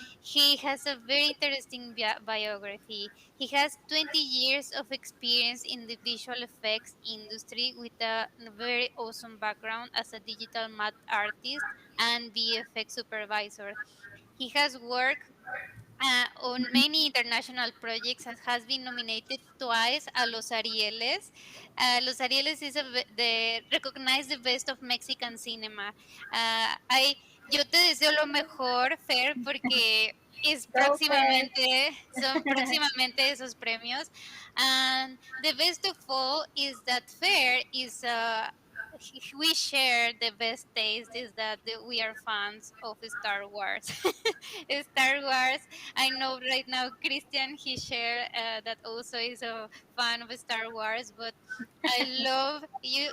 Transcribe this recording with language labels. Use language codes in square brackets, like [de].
[en] He has a very interesting biography. He has 20 years of experience in the visual effects industry with a very awesome background as a digital matte artist and VFX supervisor. He has worked on many international projects and has been nominated twice a Los Arieles. Los Arieles is the recognized the best of Mexican cinema. [es] Yo te deseo lo mejor, Fer, porque es [en] Go Fer. [es] son próximamente esos premios. [en] And the best of all is that Fer is we share the best taste is that we are fans of Star Wars. Star Wars. I know right now Christian he shared that also is a fan of Star Wars, but I love you.